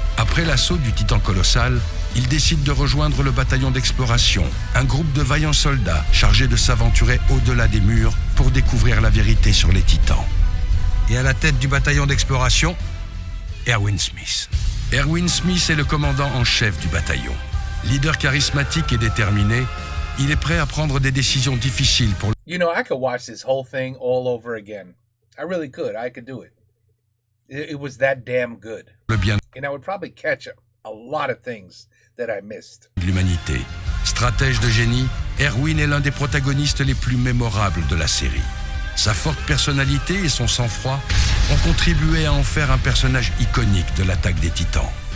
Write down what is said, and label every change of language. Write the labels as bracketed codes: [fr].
[fr] Après l'assaut du titan colossal, ils décident de rejoindre le bataillon d'exploration, un groupe de vaillants soldats chargés de s'aventurer au-delà des murs pour découvrir la vérité sur les titans. Et à la tête du bataillon d'exploration, Erwin Smith. Erwin Smith est le commandant en chef du bataillon. Leader charismatique et déterminé, il est prêt à prendre des décisions difficiles pour [en] You know, I could watch this whole thing all over again. I really could. I could do it. It was that damn good. [fr] le bien [en] And I would probably catch a lot of things that I missed. [fr] de l'humanité. Stratège de génie, Erwin est l'un des protagonistes les plus mémorables de la série. Sa forte personnalité et son sang-froid ont contribué à en faire un personnage iconique de l'attaque des Titans.